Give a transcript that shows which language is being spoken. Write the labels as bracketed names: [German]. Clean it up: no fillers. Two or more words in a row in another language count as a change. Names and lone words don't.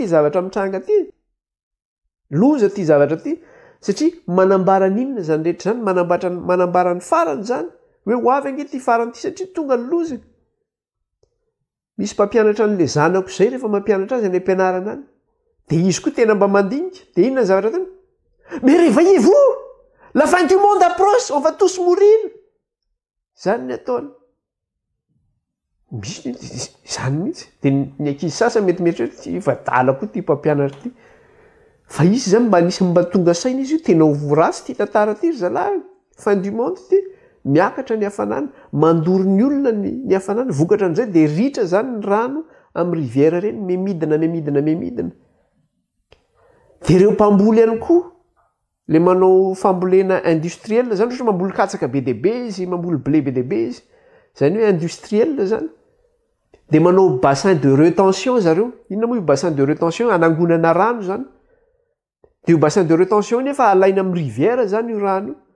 [Malagasy] zavatra mitranga ty loza ty zavatra ty satria manambara n'inona zany rehetra zany manambara ny farany zany hoe ho avy ange ty farany ty satria tonga ny loza misy mpampianatra an'le zanako zay rehefa mampianatra azy any ampianarana any de izy koa tena mba mandinika de inona ny zavatra tany [French] mais réveillez vous la fin du monde approche on va tous mourir [Malagasy] zany ny ataony misy zany mihitsy de ny ankizy sasa metimety hoe ty vadala koa ty mpampianatra ty fa izy zany mba nisy mba tonga saina izy io tena ho ratsy ty tantara ty ry zalahy [French] fin du monde [Malagasy] ty miakatra ny hafanana mandoro ny olona ny hafanana vokatra an'izay de ritra zany ny rano amin'ny rivière reny memidina de ireo mpamboly ihany koa le manao fambolena industriel zany ohatra mamboly katsaka be deaibe izy mamboly blé be deaibe izy zany hoe industriel zany de manao [French] bassin de retention [Malagasy] zareo inona moa io [French] bassin de retention [Malagasy] anangonana rano zany de io [French] bassin de retention [Malagasy] nefa alaina amin'ny rivière zany io rano